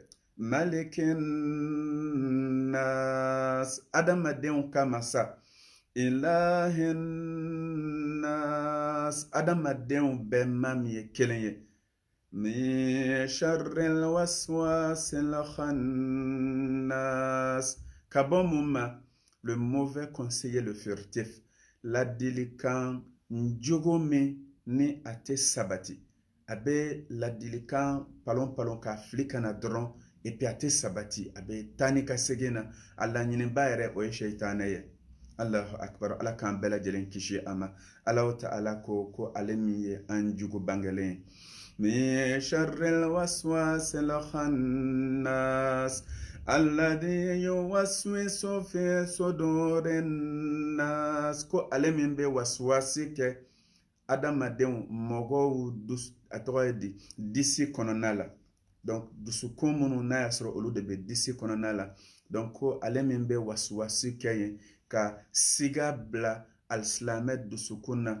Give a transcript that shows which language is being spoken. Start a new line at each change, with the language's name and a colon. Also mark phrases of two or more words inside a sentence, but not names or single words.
Arabic: ملك الناس.
Bambara: Adamadenw ka masa.
Arabic: إله الناس.
Bambara: Adamadenw bɛɛ ma min ye kelen ye.
Arabic: من شر الوسواس الخناس.
Bambara: Ka bɔ mun ma?
French: Le mauvais conseiller, le furtif.
Bambara: Ladilikan njogo min ni a tɛ sabati. A bɛ ladilikan palon ka fili kana dɔrɔn
French: et puis
Bambara: a tɛ sabati. A bɛ taa ni ka segin na. A laɲiniba yɛrɛ o ye seitanɛ ye.
Arabic: الله أكبر.
Bambara: Ala k'an bɛɛ lajɛlen kisi a ma. Ala ta'ala ko ale min ye an jugu bangelen.
Arabic: من شر الوسواس الخناس. الذي يوسوس في صدور الناس.
Bambara: Ko ale min bɛ waswasi kɛ adamadenw mɔgɔw a tɔgɔ ye di disi kɔnɔna la. Donc dusukun minnu n'a y'a sɔrɔ olu de bɛ disi kɔnɔna la. Donc ko ale min bɛ waswasi kɛ yen ka siga bila alisilamɛ dusukun na.